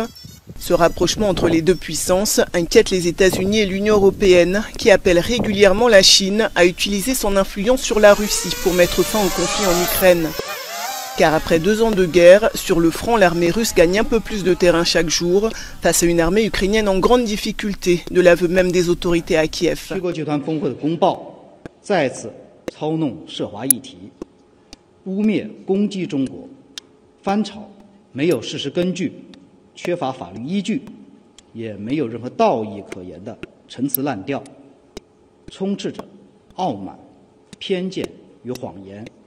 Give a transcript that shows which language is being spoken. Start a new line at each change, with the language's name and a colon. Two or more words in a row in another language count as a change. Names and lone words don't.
French: Ce rapprochement entre les deux puissances inquiète les États-Unis et l'Union européenne, qui appellent régulièrement la Chine à utiliser son influence sur la Russie pour mettre fin au conflit en Ukraine. Car après 2 ans de guerre, sur le front, l'armée russe gagne un peu plus de terrain chaque jour, face à une armée ukrainienne en grande difficulté, de l'aveu même des autorités à Kiev.
Chinese: 污蔑攻击中国，翻炒没有事实根据、缺乏法律依据，也没有任何道义可言的陈词滥调，充斥着傲慢、偏见与谎言。